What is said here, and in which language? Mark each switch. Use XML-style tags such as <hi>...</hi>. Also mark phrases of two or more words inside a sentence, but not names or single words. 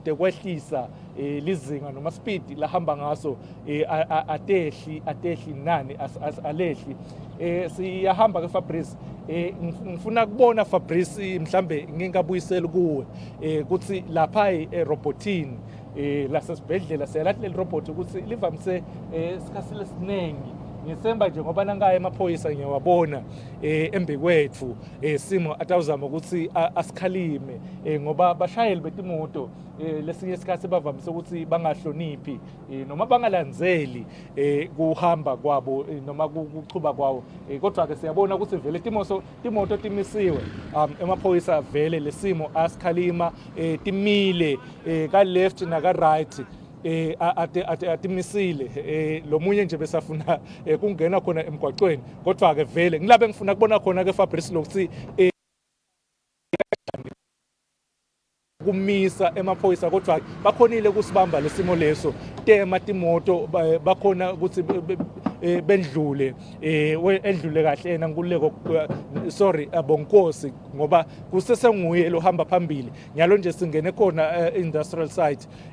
<ss>tekwehlisa lizinga noma speed lahamba ngaso atehli nani alehli siyahamba ke Fabrice ngifuna kubona Fabrice mhlambe ngingabuyisela kuwe ukuthi lapha eRobotini lasesibhedlela siyalathi leli robot ukuthi livamise isikhathi lesinengi ngisemba nje ngoba nangaya emaphoyisa ngiyawabona embekwethu simo atawuzama ukuthi asikhalime ngoba bashayeli betimoto lesinye isikhathi bavamise ukuthi bangahloniphi noma bangalandzeli kuhamba kwabo noma kuchuba kwawo kodwa ke siyabona ukuthi vele timoto timisiwe emaphoyisa vele lesimo asikhalima timile ka left na ka right atimisile lo munye nje besafuna kungena khona emgwaqweni kodwa ke vele ngilabe ngifuna kubona khona ke Fabrice lokuthi kumisa emaphoyisa kodwa bakhonile kusibamba lesimo leso tema timoto bakhona ukuthi bendlule endlule kahle yena nkululeko sorry abonkosi ngoba kusesenguye lo hamba phambili nyalo nje singene khona</ss> <en>industrial site</en>